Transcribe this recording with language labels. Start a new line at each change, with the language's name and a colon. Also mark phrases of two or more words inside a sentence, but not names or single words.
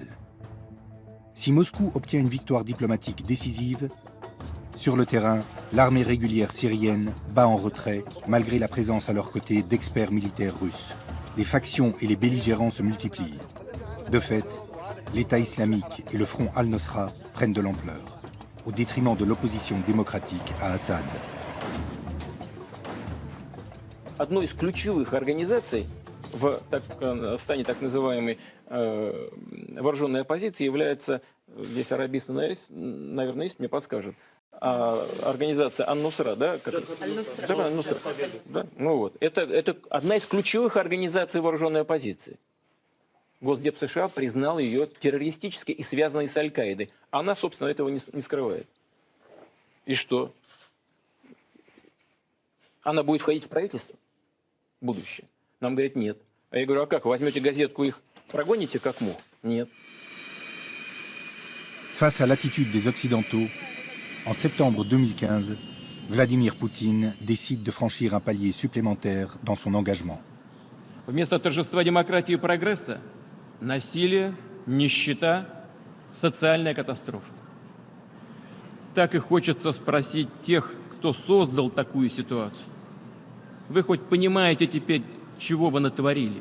French: Si Moscou obtient une victoire diplomatique décisive, sur le terrain, l'armée régulière syrienne bat en retrait, malgré la présence à leur côté d'experts militaires russes. Les factions et les belligérants se multiplient. De fait, l'État islamique et le front Al-Nosra prennent de l'ampleur, au détriment de l'opposition démocratique à Assad.
Russian: Одной из ключевых организаций в стане так называемой вооруженной оппозиции является, здесь арабисты, наверное, есть, мне подскажут, организация Ан-Нусра, да? Аль-Нусра. Да? Ну вот. Это одна из ключевых организаций вооруженной оппозиции. Госдеп США признал ее террористической и связанной с Аль-Каидой. Она, собственно, этого не скрывает. И что? Она будет входить в правительство? Будущее. Нам говорят, нет. А я говорю, а как, возьмете газетку их прогоните как мух? Нет.
French: Face à l'attitude des Occidentaux, en septembre 2015, Vladimir Poutine décide de franchir un palier supplémentaire dans son engagement.
Russian: Вместо торжества демократии и прогресса – насилие, нищета, социальная катастрофа. Так и хочется спросить тех, кто создал такую ситуацию. Вы хоть понимаете теперь, чего вы натворили?